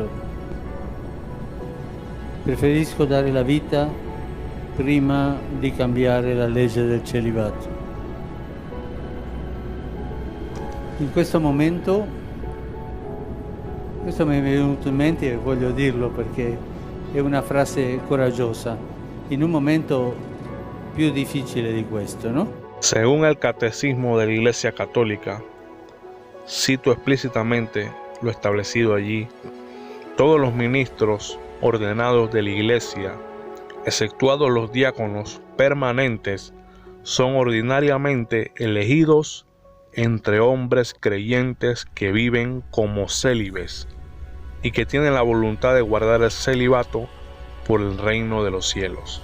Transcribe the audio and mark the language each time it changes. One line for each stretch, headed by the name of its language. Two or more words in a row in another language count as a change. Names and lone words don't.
Italian: Preferisco dare la vita prima di cambiare la legge del celibato. In questo momento, questo mi è venuto in mente e voglio dirlo perché è una frase coraggiosa, in un momento più difficile di questo,
Spanish: ¿no? Según el Catecismo de la Iglesia Católica, cito explícitamente lo establecido allí: todos los ministros ordenados de la Iglesia, exceptuados los diáconos permanentes, son ordinariamente elegidos entre hombres creyentes que viven como célibes y que tienen la voluntad de guardar el celibato por el reino de los cielos.